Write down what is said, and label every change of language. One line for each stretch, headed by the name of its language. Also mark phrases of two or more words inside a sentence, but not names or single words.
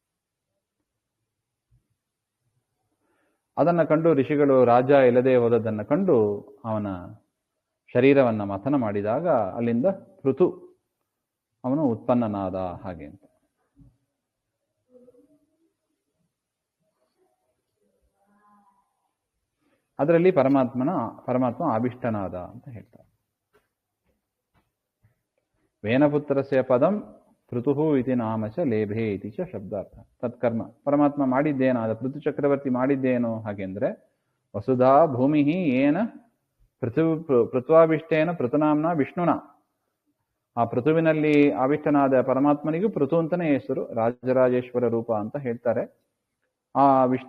Kannada: ಅದನ್ನ ಕಂಡು ಋಷಿಗಳು ರಾಜ ಇಲ್ಲದೆ ಹೋದದ್ದನ್ನು ಕಂಡು ಅವನ ಶರೀರವನ್ನ ಮಥನ ಮಾಡಿದಾಗ ಅಲ್ಲಿಂದ ಪೃಥು ಅವನು ಉತ್ಪನ್ನನಾದ ಹಾಗೆ ಅಂತ. ಅದರಲ್ಲಿ ಪರಮಾತ್ಮ ಆವಿಷ್ಟನಾದ ಅಂತ ಹೇಳ್ತಾರೆ.
Sanskrit: ವೇನಪುತ್ರಸ್ಯ ಪದಂ ಪೃಥು ಇತಿ ನಾಮ ಚ ಲೇಭೆ ಇತಿ ಚ ಶಬ್ದಾರ್ಥ.
Kannada: ತತ್ಕರ್ಮ ಪರಮಾತ್ಮ ಮಾಡಿದ್ದೇನೋ, ಅದು ಪೃಥು ಚಕ್ರವರ್ತಿ ಮಾಡಿದ್ದೇನೋ ಹಾಗೆಂದ್ರೆ
Sanskrit: ವಸುಧಾ ಭೂಮಿ ಏನ ಪೃಥ್ವಾಭಿಷ್ಟೇನ ಪೃಥುನಾಮ್ನ ವಿಷ್ಣುನ.
Kannada: ಆ ಪೃಥುವಿನಲ್ಲಿ ಆವಿಷ್ಟನಾದ ಪರಮಾತ್ಮನಿಗೂ ಪೃಥು ಅಂತಲೇ ಹೆಸರು, ರಾಜರಾಜೇಶ್ವರ ರೂಪ ಅಂತ ಹೇಳ್ತಾರೆ.